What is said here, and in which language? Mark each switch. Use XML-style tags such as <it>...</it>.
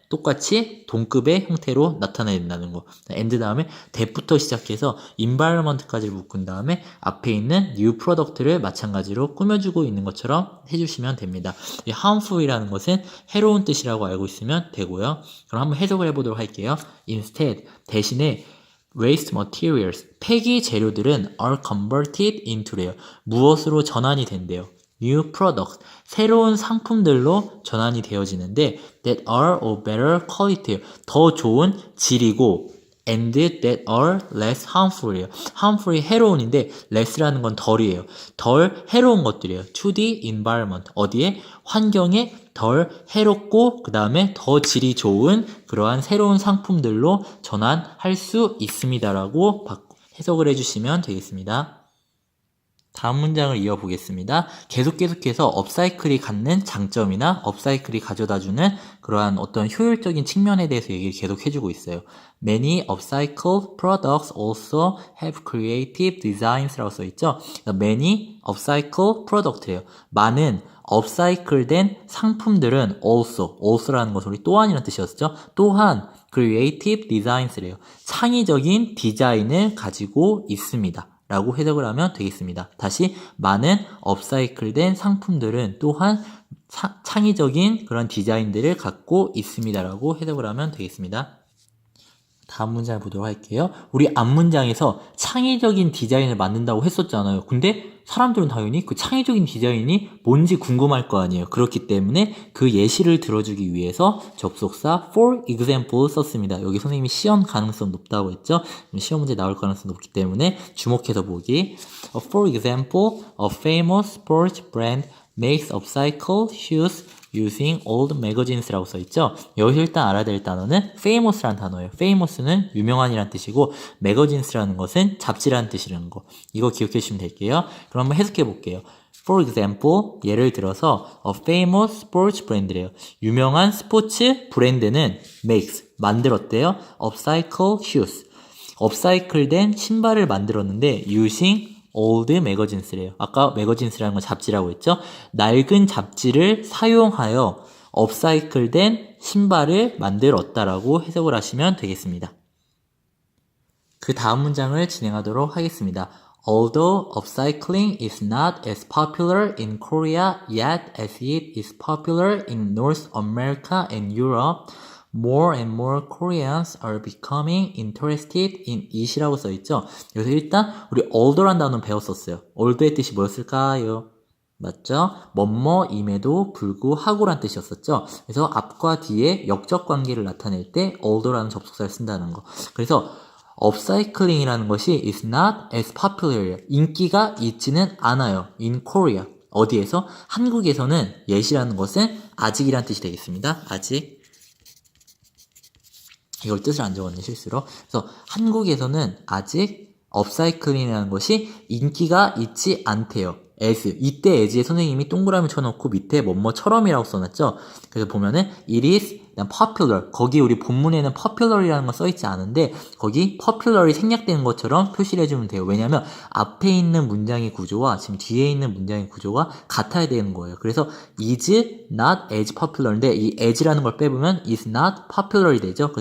<ko>똑같이 동급의 형태로 나타나야 된다는 거. and 다음에 that부터 시작해서 environment까지 묶은 다음에 앞에 있는 new product를 마찬가지로 꾸며주고 있는 것처럼 해주시면 됩니다. 이 harmful이라는 것은 해로운 뜻이라고 알고 있으면 되고요. 그럼 한번 해석을 해보도록 할게요.</ko> <en>instead,</en> <ko>대신에</ko> <en>waste materials,</en> <ko>폐기 재료들은</ko> <en>are converted into래요.</en> <ko>무엇으로 전환이 된대요?</ko> <en>new products,</en> <ko>새로운 상품들로 전환이 되어지는데</ko> <en>that are of better quality,</en> <ko>더 좋은 질이고</ko> <en>and that are less harmful이에요.</en> <ko>harmful이 해로운인데 less라는 건 덜이에요. 덜 해로운 것들이에요.</ko> <en>to the environment,</en> <ko>어디에? 환경에 덜 해롭고 그 다음에 더 질이 좋은 그러한 새로운 상품들로 전환할 수 있습니다라고 해석을 해주시면 되겠습니다. 다음 문장을 이어보겠습니다. 계속해서 업사이클이 갖는 장점이나 업사이클이 가져다주는 그러한 어떤 효율적인 측면에 대해서 얘기를 계속 해주고 있어요.</ko> <en>Many upcycled products also have creative designs라고 써있죠. Many upcycled product예요.</en> <ko>많은 업사이클된 상품들은 also라는 것은 우리 또한이라는 뜻이었죠. 또한</ko> <en>creative designs</en> <ko>래요. 창의적인 디자인을 가지고 있습니다. 라고 해석을 하면 되겠습니다. 다시 많은 업사이클된 상품들은 또한 창의적인 그런 디자인들을 갖고 있습니다. 라고 해석을 하면 되겠습니다. 다음 문장을 보도록 할게요. 우리 앞문장에서 창의적인 디자인을 만든다고 했었잖아요. 근데 사람들은 당연히 그 창의적인 디자인이 뭔지 궁금할 거 아니에요. 그렇기 때문에 그 예시를 들어주기 위해서 접속사 for example 썼습니다. 여기 선생님이 시험 가능성 높다고 했죠. 시험 문제 나올 가능성 높기 때문에 주목해서 보기.</ko> <en>For example, a famous sports brand makes upcycled shoes using old magazines라고 써있죠.</en> <ko>여기서 일단 알아야 될 단어는 famous라는 단어예요. famous는 유명한이란 뜻이고 magazines라는 것은 잡지라는 뜻이라는 거. 이거 기억해 주시면 될게요. 그럼 한번 해석해 볼게요.</ko> <en>For example,</en> <ko>예를 들어서</ko> <en>a famous sports brand래요.</en> <ko>유명한 스포츠 브랜드는 makes, 만들었대요.</ko> <en>upcycle shoes,</en> <ko>업사이클된 신발을 만들었는데</ko> <en>using old magazines래요.</en> <ko>아까 magazines라는 건 잡지라고 했죠. 낡은 잡지를 사용하여 업사이클된 신발을 만들었다라고 해석을 하시면 되겠습니다. 그 다음 문장을 진행하도록 하겠습니다.</ko> <en>Although upcycling is not as popular in Korea yet as it is popular in North America and Europe, more and more Koreans are becoming interested in it이라고 써있죠.</en> <ko>여기서 일단 우리 older란 단어는 배웠었어요. older의 뜻이 뭐였을까요? 맞죠? 뭐뭐임에도 불구하고란 뜻이었었죠. 그래서 앞과 뒤에 역적 관계를 나타낼 때 older라는 접속사를 쓴다는 거. 그래서 업사이클링이라는 것이</ko> <en>is not as popular,</en> <ko>인기가 있지는 않아요.</ko> <en>in Korea.</en> <ko>어디에서? 한국에서는 yet이라는 것은 아직이란 뜻이 되겠습니다. 아직. 이걸 뜻을 안 적었네, 실수로. 그래서 한국에서는 아직 업사이클링이라는 것이 인기가 있지 않대요.</ko> <en>as.</en> <ko>이때 as에 선생님이 동그라미 쳐놓고 밑에 뭐뭐처럼이라고 써놨죠. 그래서 보면은</ko> <en>it is popular.</en> <ko>거기 우리 본문에는 popular이라는 건 써있지 않은데 거기 popular이 생략되는 것처럼 표시를 해주면 돼요. 왜냐하면 앞에 있는 문장의 구조와 지금 뒤에 있는 문장의 구조가 같아야 되는 거예요. 그래서</ko> <en>is not as popular</en> <ko>인데 이 as라는 걸 빼보면</ko> <en>is not popular</en> <ko>이 되죠.</ko>